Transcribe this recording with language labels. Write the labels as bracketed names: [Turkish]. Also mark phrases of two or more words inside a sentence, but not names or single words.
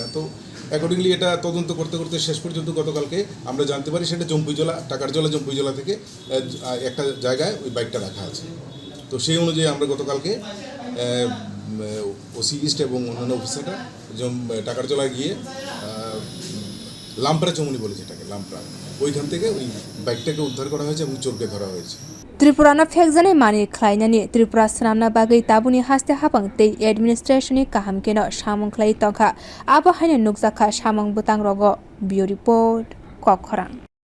[Bangla] তো অ্যাকর্ডিংলি এটা তদন্ত করতে করতে শেষ পর্যন্ত গতকালকে আমরা জানতে পারি সেটা টাকারজলা জম্পুইজলা থেকে একটা জায়গায় ওই বাইকটা রাখা আছে। তো সেই অনুযায়ী আমরা গতকালকে ওসি ইস্ট এবং অন্যান্য অফিসাররা টাকারজলায় গিয়ে লাম্পরা চৌমনি বলে যেটাকে লাম্পরা, ওইখান থেকে ওই বাইকটাকে উদ্ধার করা হয়েছে এবং চোরকে ধরা হয়েছে। [Kok Borok] त्रिपुराना फेकजानाय मानि ख्लायनानि त्रिपुरा स्रामना बागै ताबुनि हास्ते हाबां तै एडमिनिस्ट्रेशननि काहाम केनो सामं ख्लाय तंखा आबो हायनो नुकजाखा सामं बुतां रग बिउ रिपोर्ट कखरां।